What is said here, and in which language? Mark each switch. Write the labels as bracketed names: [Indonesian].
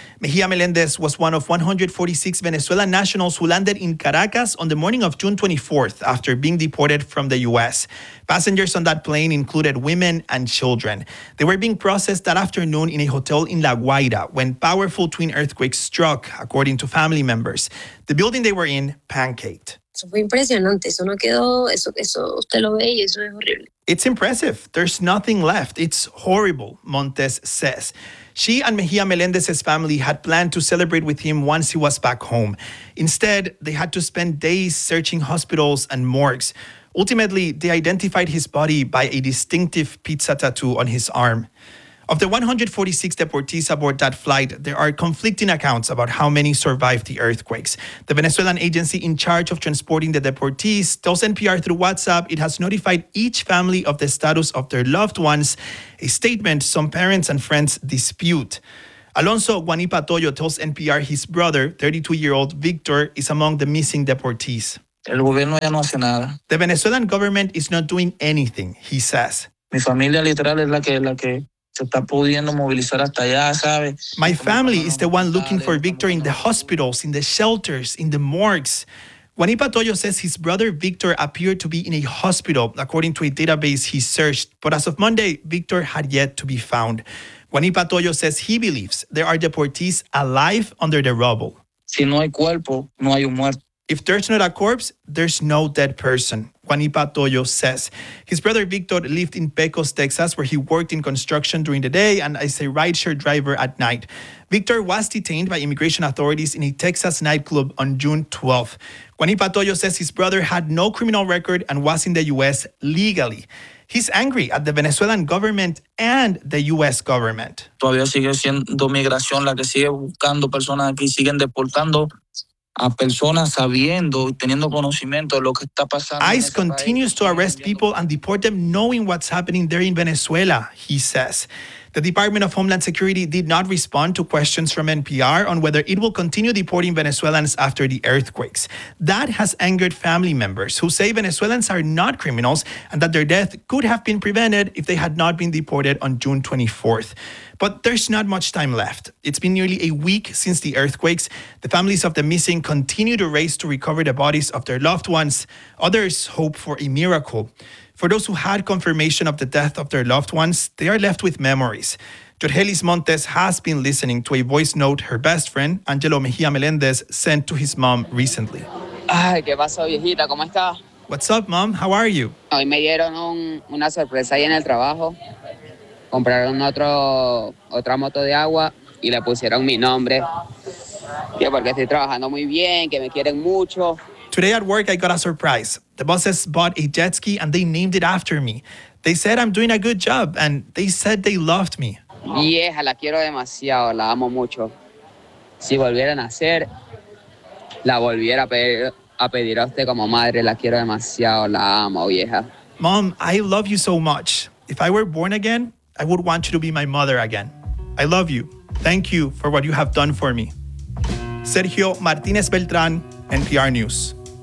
[English] Mejia Melendez was one of 146 Venezuelan nationals who landed in Caracas on the morning of June 24th after being deported from the U.S. Passengers on that plane included women and children. They were being processed that afternoon in a hotel in La Guaira when powerful twin earthquakes struck, according to family members. The building they were in pancaked. [Spanish] Eso fue impresionante. Eso no quedó. Eso usted lo ve y eso es horrible. [English] It's impressive. There's nothing left. It's horrible, Montes says. She and Mejia Melendez's family had planned to celebrate with him once he was back home. Instead, they had to spend days searching hospitals and morgues. Ultimately, they identified his body by a distinctive pizza tattoo on his arm. Of the 146 deportees aboard that flight, there are conflicting accounts about how many survived the earthquakes. The Venezuelan agency in charge of transporting the deportees tells NPR through WhatsApp it has notified each family of the status of their loved ones, a statement some parents and friends dispute. Alonso Guanipa Toyo tells NPR his brother, 32-year-old Victor, is among the missing deportees. [Spanish] El gobierno ya no hace nada. [English] The Venezuelan government is not doing anything, he says. [Spanish] Mi familia literal es la que se está pudiendo movilizar hasta allá, ¿sabe? [English] My family is the one looking for Victor in the hospitals, in the shelters, in the morgues. Guanipa Toyo says his brother Victor appeared to be in a hospital, according to a database he searched. But as of Monday, Victor had yet to be found. Guanipa Toyo says he believes there are deportees alive under the rubble. [Spanish] Si no hay cuerpo, no hay un muerto. [English] If there's not a corpse, there's no dead person, Juanipa Toyo says. His brother Victor lived in Pecos, Texas, where he worked in construction during the day and as a rideshare driver at night. Victor was detained by immigration authorities in a Texas nightclub on June 12th. Juanipa Toyo says his brother had no criminal record and was in the U.S. legally. He's angry at the Venezuelan government and the U.S. government. [Spanish] Todavía sigue siendo migración la que sigue buscando personas aquí, siguen deportando. A personas sabiendo, teniendo conocimiento de lo que está pasando. [English] ICE continues to arrest people and deport them knowing what's happening there in Venezuela, he says. The Department of Homeland Security did not respond to questions from NPR on whether it will continue deporting Venezuelans after the earthquakes. That has angered family members who say Venezuelans are not criminals and that their death could have been prevented if they had not been deported on June 24th. But there's not much time left. It's been nearly a week since the earthquakes. The families of the missing continue to race to recover the bodies of their loved ones. Others hope for a miracle. For those who had confirmation of the death of their loved ones, they are left with memories. Jorgelis Montes has been listening to a voice note her best friend, Angelo Mejia Melendez, sent to his mom recently. [Spanish] Ay, ¿qué pasó, viejita? ¿Cómo está? [English] What's up, mom? How are you? [Spanish] Hoy me dieron una sorpresa ahí en el trabajo. Compraron otra moto de agua y le pusieron mi nombre. Que porque estoy trabajando muy bien, que me quieren mucho. [English] Today at work, I got a surprise. The bosses bought a jet ski and they named it after me. They said I'm doing a good job and they said they loved me. [Spanish] Vieja, la quiero demasiado, la amo mucho. Si volviera a nacer, la volviera a pedir a usted como madre. La quiero demasiado, la amo, vieja. [English] Mom, I love you so much. If I were born again, I would want you to be my mother again. I love you. Thank you for what you have done for me. Sergio Martinez Beltran, NPR News.